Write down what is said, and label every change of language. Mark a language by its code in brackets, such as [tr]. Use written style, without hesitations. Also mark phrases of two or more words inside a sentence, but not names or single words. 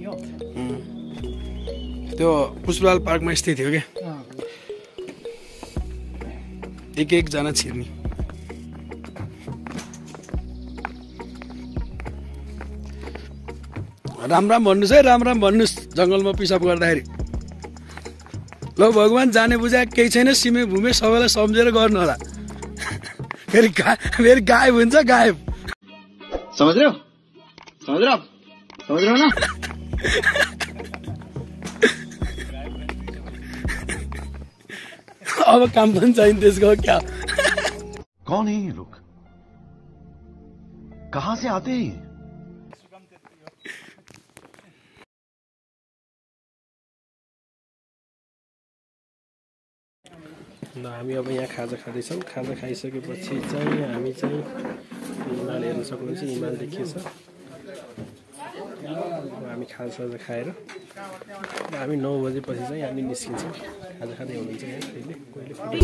[ne] त्यो पुष्पलाल पार्कमा स्थित थियो क्या एकजना छिर्ने राम राम भन्नुहोस् है राम राम भन्नुहोस् जङ्गलमा पिसाब गर्दाखेरि ल भगवान् जाने बुझा केही छैन सिमे भूमे सबैलाई सम्झेर गर्नु होला फेरि गायब हुन्छ गायब [hi] समझ रहे हो ना [ne] अब काम पनि छैन त्यसको क्या [hi] कौन है ये लोग कहां से आते हैं [ne] ल हामी अब यहाँ खाजा खाँदैछौँ खाजा खाइसकेपछि चाहिँ हामी चाहिँ हिमाल हेर्न सक्नुहुन्छ हिमाल देखिएछ हामी खाजा खाएर हामी 9 बजेपछि चाहिँ हामी निस्किन्छौँ खाजा खाँदै हुनुहुन्छ यहाँ कहिले